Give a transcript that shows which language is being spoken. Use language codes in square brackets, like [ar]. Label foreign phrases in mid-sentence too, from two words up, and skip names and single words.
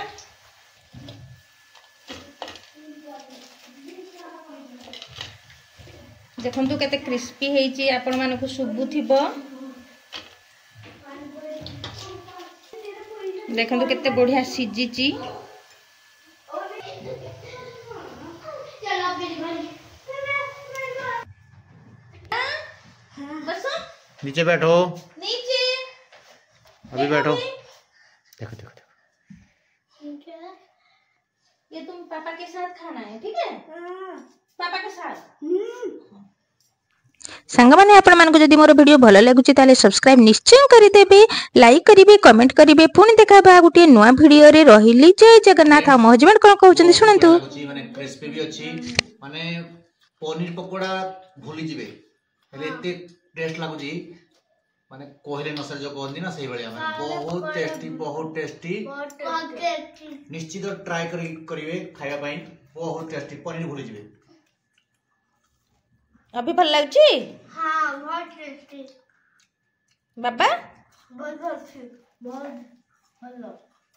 [or] ଦେଖନ୍ତୁ କେତେ କ୍ରିସ୍ପି ହେଇଛି, ଆପଣ ମାନଙ୍କୁ ଶୁଭୁଥିବ। ଦେଖନ୍ତୁ କେତେ ବଢିଆ ସିଝିଛି। [hi] नीचे बैठो, नीचे अभी बैठो। देखो देखो देखो, ये तुम पापा के साथ खाना है, ठीक है? पापा के साथ। [or] ସାଙ୍ଗମାନେ ଆପଣମାନଙ୍କୁ ଯଦି ମୋର ଭିଡ଼ିଓ ଭଲ ଲାଗୁଛି ତାହେଲେ ସବସ୍କ୍ରାଇବ ନିଶ୍ଚୟ କରିଦେବେ, ଲାଇକ୍ କରିବେ, କମେଣ୍ଟ କରିବେ। ପୁଣି ଦେଖା ହେବା ଗୋଟିଏ ନୂଆ ଭିଡ଼ିଓରେ। ରହିଲି ଜୟ ଜଗନ୍ନାଥ। ଆଉ ମୋ ହଜବେଣ୍ଡ କ'ଣ କହୁଛନ୍ତି ଶୁଣନ୍ତୁ। ମାନେ କ୍ରିସ୍ପି ବି ଅଛି, ମାନେ ପନିର ପକୋଡ଼ା ଭୁଲି ଯିବେ, ହେଲେ ଏତେ ଟେଷ୍ଟ ଲାଗୁଛି ମାନେ କହିଲେ ନ ସରେ ଯୋଉ କହନ୍ତି ନା ସେଇ ଭଳିଆ। ମାନେ ବହୁତ ଟେଷ୍ଟି ନିଶ୍ଚିତ ଟ୍ରାଏ କରିବେ ଖାଇବା ପାଇଁ। ବହୁତ ଟେଷ୍ଟି, ପନିର ଭୁଲି ଯିବେ। ଏବେ ଭଲ ଲାଗୁଛି? [hi] हाँ बहुत टेस्टी बाबा [or] ବହୁତ ଭଲ